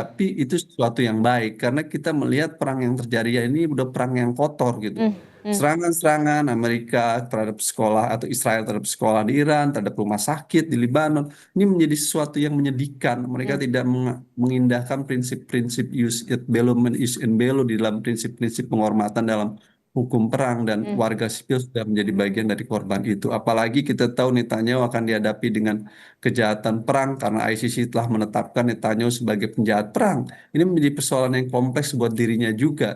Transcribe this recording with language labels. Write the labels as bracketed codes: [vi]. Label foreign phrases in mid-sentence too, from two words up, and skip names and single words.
[id] Tetapi itu sesuatu yang baik karena kita melihat perang yang terjadi ini udah perang yang kotor gitu. Hmm. Hmm. Serangan-serangan Amerika terhadap sekolah atau Israel terhadap sekolah di Iran, terhadap rumah sakit di Lebanon, ini menjadi sesuatu yang menyedihkan. Mereka Hmm. tidak mengindahkan prinsip-prinsip [la] jus et bellum [id] and [la] jus in bello [id] di dalam prinsip-prinsip penghormatan dalam hukum perang dan Hmm. warga sipil sudah menjadi bagian dari korban itu. Apalagi kita tahu Netanyahu akan dihadapi dengan kejahatan perang karena ICC telah menetapkan Netanyahu sebagai penjahat perang. Ini menjadi persoalan yang kompleks buat dirinya juga.